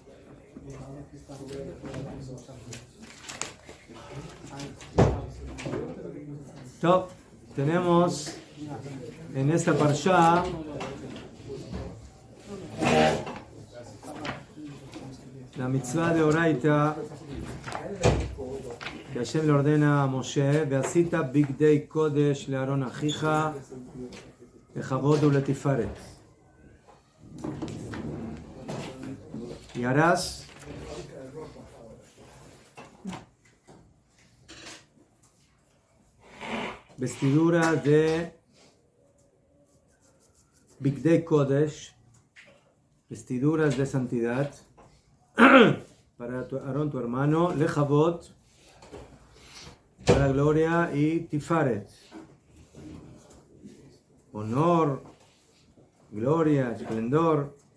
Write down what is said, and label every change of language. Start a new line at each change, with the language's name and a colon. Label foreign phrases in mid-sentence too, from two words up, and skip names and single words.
Spanish: Top, tenemos en esta parshá la mitzvah de Oraita que Hashem le ordena a Moshe:
Hebrew: ועשית בגדי קודש לאהרן אחיך לכבוד ולתפארת.
Spanish: Y harás vestiduras de
Hebrew: בגדי קודש,
Spanish: vestiduras de santidad para Aarón tu hermano, lechavod, para gloria, y tifaret, honor, gloria, esplendor.